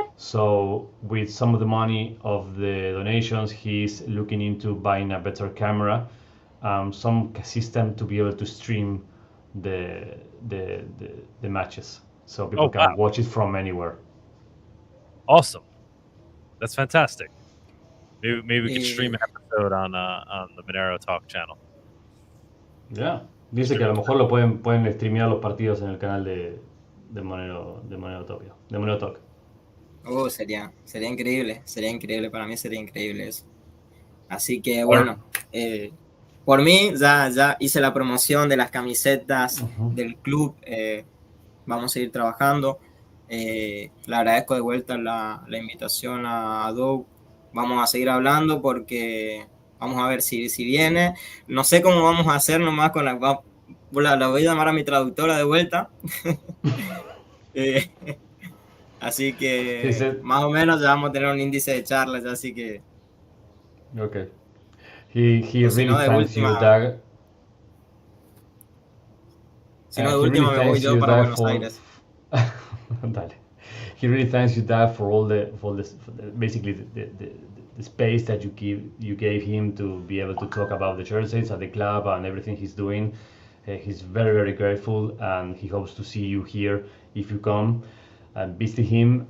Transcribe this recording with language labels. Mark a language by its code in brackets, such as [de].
[en] So with some of the money of the donations, he's looking into buying a better camera, some system to be able to stream the matches, so people can watch it from anywhere. Awesome, that's fantastic. Maybe we could stream an episode on the Monerotopia channel. [es] Yeah, dice que a lo mejor lo pueden streamear los partidos en el canal de Monerotopia, de Monerotopia. Sería increíble, para mí sería increíble eso. Así que bueno, por mí ya hice la promoción de las camisetas del club, vamos a seguir trabajando. Le agradezco de vuelta la invitación a Doug. Vamos a seguir hablando porque vamos a ver si viene. No sé cómo vamos a hacer nomás con la voy a llamar a mi traductora de vuelta. Así que más o menos ya vamos a tener un índice de charlas, así que... [en] Okay. He really thanks you, Doug. [es] Si no, de última me voy yo para Buenos Aires. Dale. [en] He really thanks you, Doug, for basically the space that you gave him to be able to talk about the jerseys at the club and everything he's doing. He's very, very grateful, and he hopes to see you here if you come and visit him.